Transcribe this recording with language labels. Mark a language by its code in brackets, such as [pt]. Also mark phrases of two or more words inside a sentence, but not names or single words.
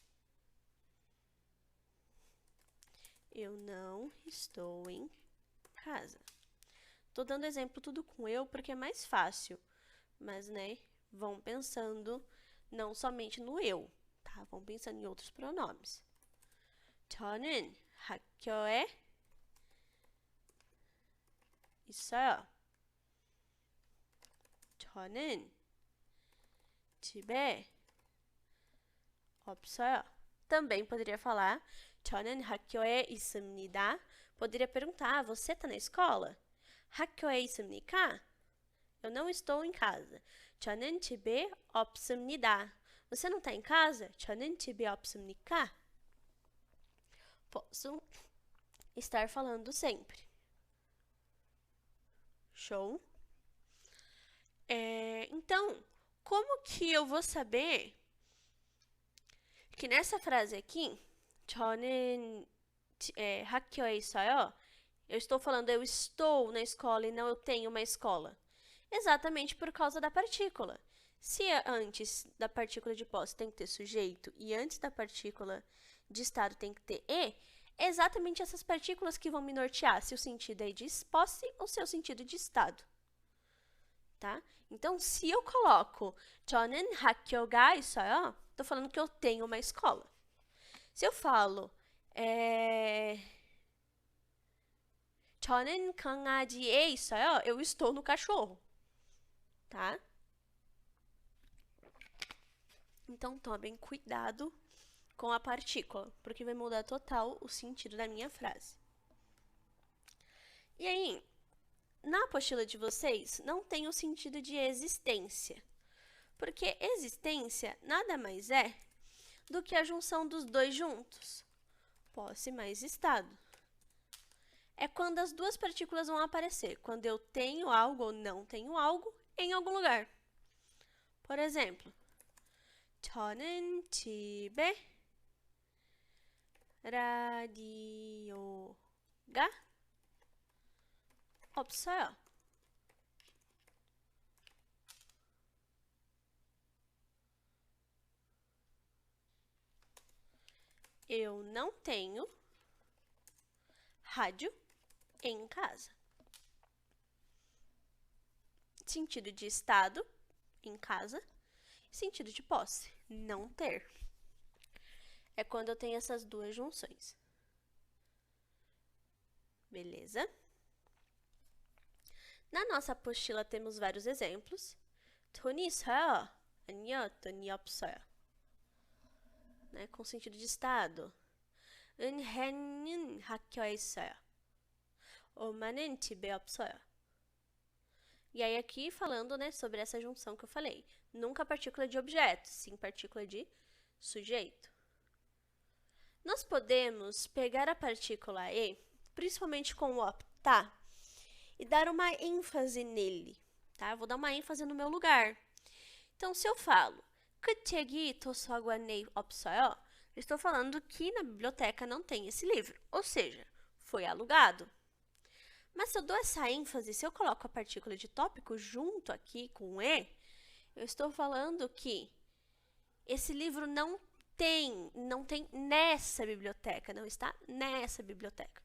[pt] Eu não estou em casa. Tô dando exemplo tudo com eu porque é mais fácil, mas, né, vão pensando não somente no eu, tá? Vão pensando em outros pronomes. [ko] 저는 학교에 있어요. 저는 집에 없어요. [pt] Também poderia falar [ko] 저는 학교에 있습니다. [pt] Poderia perguntar, você está na escola? [ko] 학교에 있습니까? [pt] Eu não estou em casa. [ko] 저는 집에 없습니다. [pt] Você não está em casa? [ko] 저는 집에 없습니까? [pt] Posso estar falando sempre. Show? Então, como que eu vou saber que nessa frase aqui, [ko] 저는 학교에 있어요, [pt] eu estou falando eu estou na escola e não eu tenho uma escola? Exatamente por causa da partícula. Se antes da partícula de posse tem que ter sujeito e antes da partícula de estado tem que ter e, é exatamente essas partículas que vão me nortear se o sentido é de posse ou se é o sentido de estado. Tá? Então, se eu coloco [ko] 저는 학교가 있어요, [pt] estou falando que eu tenho uma escola. Se eu falo [ko] 저는 강아지에 있어요, [pt] eu estou no cachorro. Tá? Então, tomem cuidado com a partícula, porque vai mudar total o sentido da minha frase. E aí, na apostila de vocês, não tem o sentido de existência, porque existência nada mais é do que a junção dos dois juntos, posse mais estado. É quando as duas partículas vão aparecer, quando eu tenho algo ou não tenho algo em algum lugar. Por exemplo, [ko] 저는 집에 라디오가 없어요. [pt] Eu não tenho rádio em casa. Sentido de estado, em casa. Sentido de posse, não ter. É quando eu tenho essas duas junções. Beleza? Na nossa apostila temos vários exemplos. [ko] 돈이 있어요. 아니요, 돈이 없어요. [pt] Né? Com sentido de estado. [ko] 은혜는 학교에 있어요. 엄마는 집에 없어요. [pt] E aí aqui falando, né, sobre essa junção que eu falei. Nunca partícula de objeto, sim partícula de sujeito. Nós podemos pegar a partícula E, principalmente com o optar, e dar uma ênfase nele, tá? Eu vou dar uma ênfase no meu lugar. Então, se eu falo [ko] 그 책이 도서관에 없어요, [pt] eu estou falando que na biblioteca não tem esse livro, ou seja, foi alugado. Mas se eu dou essa ênfase, se eu coloco a partícula de tópico junto aqui com E, eu estou falando que esse livro não tem nessa biblioteca, não está nessa biblioteca.